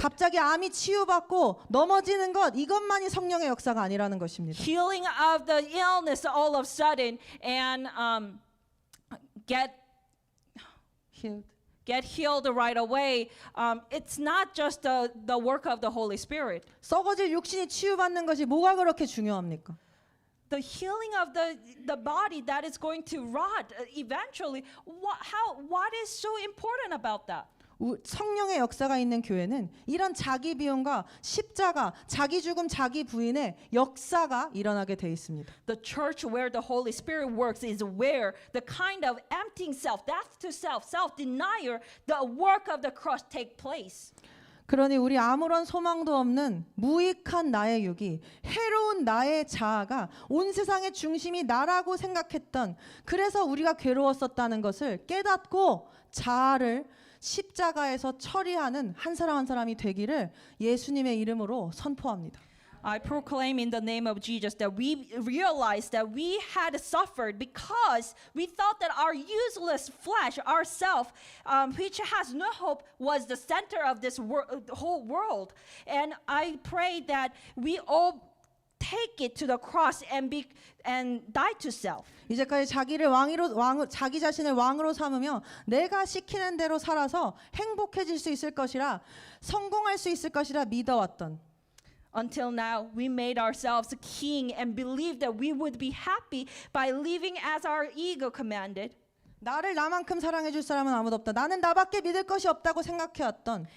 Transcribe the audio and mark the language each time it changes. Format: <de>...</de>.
<ko>갑자기 암이 치유받고 넘어지는 것 이것만이 성령의 역사가 아니라는 것입니다.</ko> <en>Healing of the illness all of a sudden and get healed right away. It's not just the work of the Holy Spirit.</en> <ko>썩어질 육신이 치유받는 것이 뭐가 그렇게 중요합니까?</ko> <en>The healing of the body that is going to rot eventually. What is so important about that?</en> <ko>성령의 역사가 있는 교회는 이런 자기 비움과 십자가, 자기 죽음, 자기 부인의 역사가 일어나게 돼 있습니다.</ko> <en>The church where the Holy Spirit works is where the kind of emptying self, death to self, self-denial, the work of the cross take place.</en> <ko>그러니 우리 아무런 소망도 없는 무익한 나의 육이, 해로운 나의 자아가 온 세상의 중심이 나라고 생각했던, 그래서 우리가 괴로웠었다는 것을 깨닫고 자아를 십자가에서 처리하는 한 사람 한 사람이 되기를 예수님의 이름으로 선포합니다.</ko> <en>I proclaim in the name of Jesus that we realize that we had suffered because we thought that our useless flesh, ourself, which has no hope, was the center of this whole world. And I pray that we all take it to the cross and die to self.</en> <ko>이제까지 자기 자신을 왕으로 삼으며 내가 시키는 대로 살아서 행복해질 수 있을 것이라, 성공할 수 있을 것이라 믿어왔던,</ko> <en>Until now, we made ourselves a king and believed that we would be happy by living as our ego commanded.</en> <ko>나를 나만큼 사랑해 줄 사람은 아무도 없다, 나는 나밖에 믿을 것이 없다고 생각해왔던,</ko>